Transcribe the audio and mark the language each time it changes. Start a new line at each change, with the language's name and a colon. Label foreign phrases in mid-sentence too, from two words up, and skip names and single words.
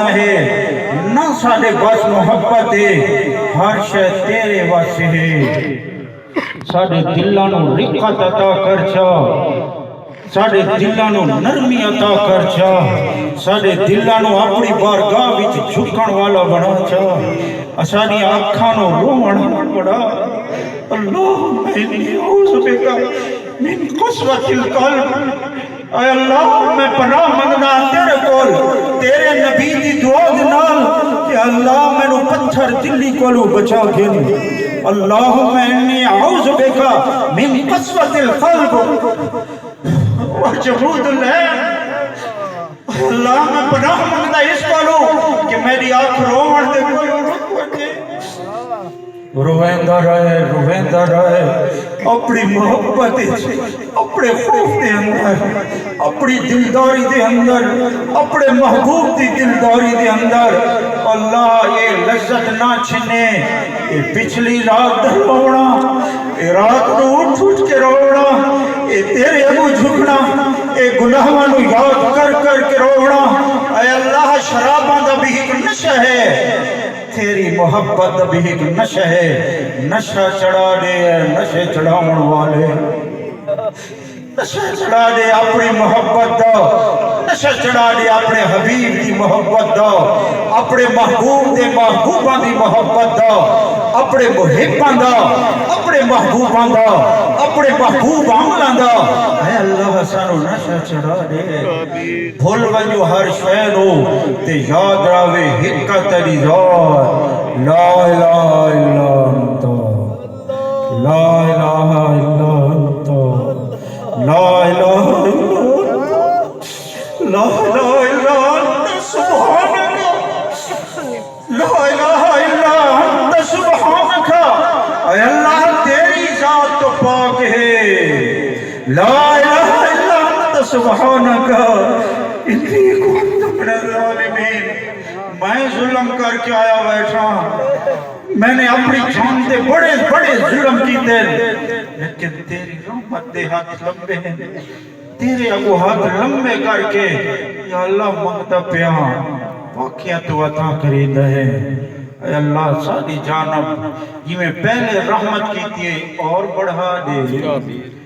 Saraiki: ہے، نہ ساڈے بس محبت ہے، ہر شے تیرے واسطے ہے، ساڈے دلاں نو رقت عطا کر چا، ساڈے دلاں نو نرمی عطا کر چا، ساڈے دلاں نو اپنی بارگاہ وچ جھکن والا بنا چا، ساڈی اکھاں نو روون بڑا،
Arabic: اللہم انی اعوذ بک من قسوۃ القلب،
Saraiki: اے اللہ میں پناہ منگدا تیرے کول، تیرے نبی دی دعا دے نال کہ اللہ مینوں پتھر دلی کولوں بچا گھن،
Arabic: اللہم انی اعوذ بک من قسوۃ القلب وجمود العین،
Saraiki: اللہ میں پناہ منگدا اس کولوں کہ میری آنکھ روون دے کوئی رک وٹے، رویندہ رہے اپنی محبت اپنے خوف دے اندر، اپنی دلداری دے اندر، اپنے محبوب دی دلداری دے اندر، اللہ یہ لذت نہ چھنے، یہ پچھلی رات دا رونا، یہ رات نو اٹھ اٹھ کے رونا، یہ تیرے ابو جھکنا، یہ گناہاں نو یاد کر کر کے رونا، اے اللہ شراباں دا بھی ایک نشہ ہے، تیری محبت بھی ایک نشہ ہے، نشہ چڑھا دے نشے چڑھاؤن والے، نشہ چڑھا دے اپنی محبت دا، نشہ چڑھا دے اپنے حبیب دی محبت دا، اپنے محبوب دے محبوباں دی محبت دا، اپنے محباں دا، اپنے محبوباں دا، اپنے محبوب عملاں دا، اے اللہ سانو نشہ چڑھا دے، بھول ونجو ہر شے نو تے یاد راوے ہکا تیری ذات،
Arabic: لا الہ الا انت، لا الہ الا انت، لا الہ الا انت، لا الہ الا انت سبحانک، لا الہ الا انت سبحانک،
Saraiki: اے اللہ تیری ذات تو پاک ہے،
Arabic: لا الہ الا انت سبحانک انی کنت من الظالمین،
Saraiki: میں ظلم کر کے آیا بیٹھا، میں نے اپنی جان دے بڑے بڑے ظلم کیتے، لیکن تیری رحمت دے ہاتھ لمبے ہیں، تیرے اگو ہاتھ لمبے کر کے یا اللہ منگتا پیا واقعہ تو عطا کرید ہے، اے اللہ ساری جانب یہ میں پہلے رحمت کیتی ہے اور بڑھا دے،